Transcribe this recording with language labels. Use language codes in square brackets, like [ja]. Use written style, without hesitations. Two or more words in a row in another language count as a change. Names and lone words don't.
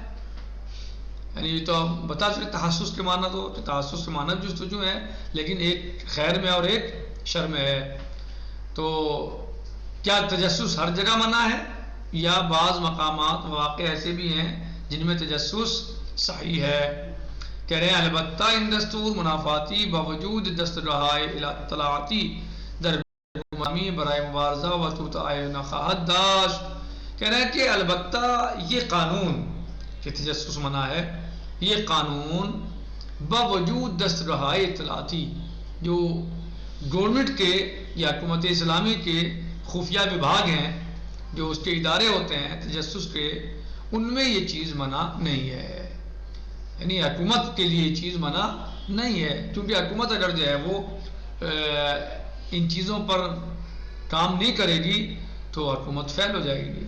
[ur] یعنی تو بتا سکتے تحسس کے معنی, تو تحسس کے معنی جستجو ہے, لیکن ایک خیر میں اور ایک شر میں ہے. تو کیا تجسس ہر جگہ منع ہے یا بعض مقامات واقع ایسے بھی ہیں جن میں تجسس صحیح ہے؟ کہہ رہے ہیں [fa] البتہ ان دستور منافاتی باوجود دستگاہ اطلاعاتی در برائے مبارزہ و توطئہ نخواہد داشت [ur] کہہ رہے ہیں کہ البتہ یہ قانون کہ تجسس منع ہے، یہ قانون باوجود دستگاہائے اطلاعاتی جو گورنمنٹ کے یا حکومت اسلامی کے خفیہ وبھاگ ہیں، جو اس کے ادارے ہوتے ہیں تجسس کے، ان میں یہ چیز منع نہیں ہے، یعنی حکومت کے لیے یہ چیز منع نہیں ہے، کیونکہ حکومت اگر جو ہے وہ ان چیزوں پر کام نہیں کرے گی تو حکومت فیل ہو جائے گی۔